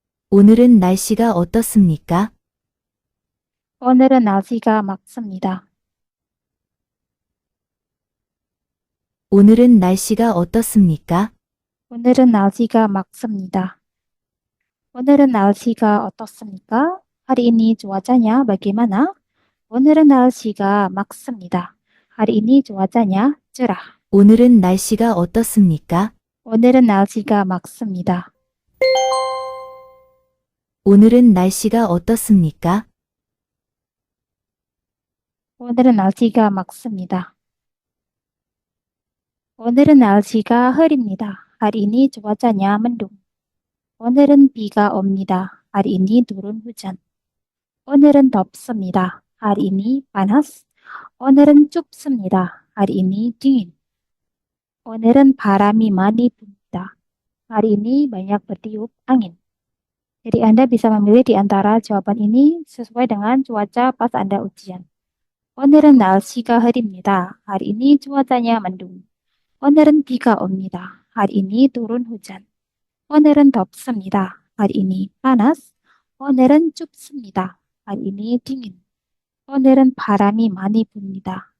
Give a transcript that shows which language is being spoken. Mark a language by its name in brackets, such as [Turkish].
[Korean] 오늘은 날씨가 어떻습니까? 오늘은 날씨가 맑습니다. 오늘은 날씨가 어떻습니까? 오늘은 날씨가 맑습니다. 오늘은 날씨가 어떻습니까? [Indonesian] hari ini cuacanya bagaimana? [Korean] 오늘은 날씨가 맑습니다. [Indonesian] hari ini cuacanya cerah. [Korean] 오늘은 날씨가 어떻습니까? 오늘은 날씨가 맑습니다. 오늘은 날씨가 어떻습니까? 오늘은 날씨가 맑습니다. 오늘은 날씨가 흐립니다. [Indonesian] hari ini cuacanya mendung. [Korean] 오늘은 비가 옵니다. [Indonesian] hari ini turun hujan. [Korean] 오늘은 덥습니다. [Indonesian] hari ini panas. [Korean] 오늘은 춥습니다. [Indonesian] hari ini dingin. [Korean] 오늘은 바람이 많이 붑니다. [Indonesian] hari ini banyak bertiup angin. Jadi Anda bisa memilih di antara jawaban ini sesuai dengan cuaca pas Anda ujian. [Korean] 오늘은 날씨가 흐립니다. [Indonesian] hari ini cuacanya mendung. [Korean] 오늘은 비가 옵니다. [Indonesian] hari ini turun hujan. [Korean] 오늘은 덥습니다. [Indonesian] hari ini panas. [Korean] 오늘은 춥습니다. [Indonesian] hari ini dingin. [Korean] 오늘은 바람이 많이 붑니다.